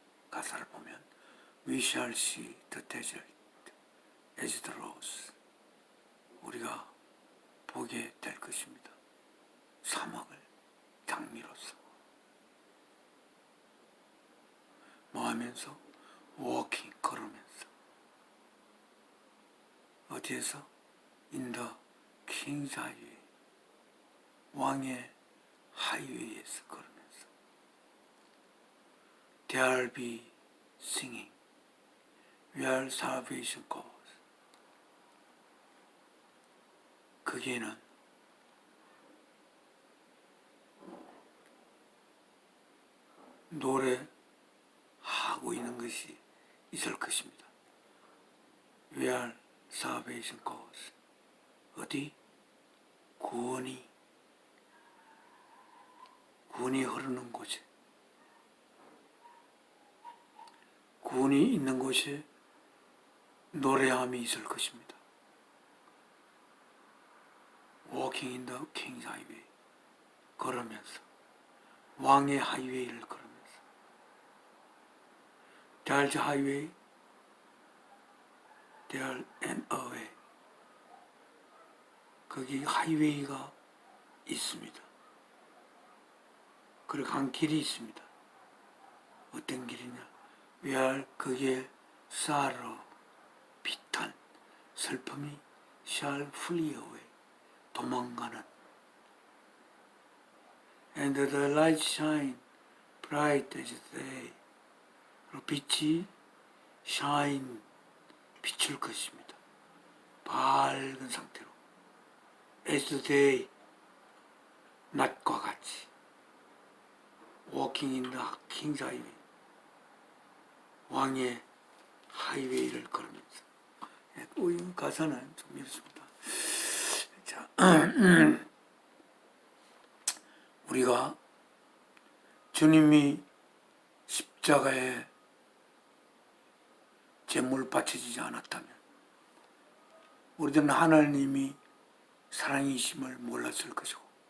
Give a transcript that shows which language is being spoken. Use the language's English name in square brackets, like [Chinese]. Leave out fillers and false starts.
[Korean] 가사를 보면 [English] We shall see the desert as the rose. [Korean] 우리가 보게 될 것입니다. 사막을 장미로서. 뭐 하면서? walking, 걸으면서. 어디에서? [English] In the King's Highway. [Korean] 왕의 하이웨이에서 걸으면서. [English] There'll be singing where salvation goes. [Korean] 거기에는 노래하고 있는 것이 있을 것입니다. [English] Where salvation goes. [Korean] 어디? 구원이 흐르는 곳에, 구원이 있는 곳에 노래함이 있을 것입니다. [English] Walking in the King's Highway. [Korean] 걸으면서. 왕의 하이웨이를 걸으면서. [English] There's a highway, there and a way. [Korean] 거기 하이웨이가 있습니다. 그리고 한 길이 있습니다. 어떤 길이냐? [English] Where [Korean] 거기에 [English] sorrow, [Korean] 비탄, 슬픔이 [English] shall flee away. [Korean] 도망가는. [English] And the light shine bright as day. [Korean] 빛이 shine, 비출 것입니다. 밝은 상태로. [English] As the day, [Korean] 낮과 같이. [English] Walking in the King's Highway. [Korean] 왕의 하이웨이를 걸으면서. 이 가사는 좀 이렇습니다. 자, 우리가 주님이 십자가에 제물 바쳐지지 않았다면 우리들은 하나님이 사랑이심을 몰랐을 것이고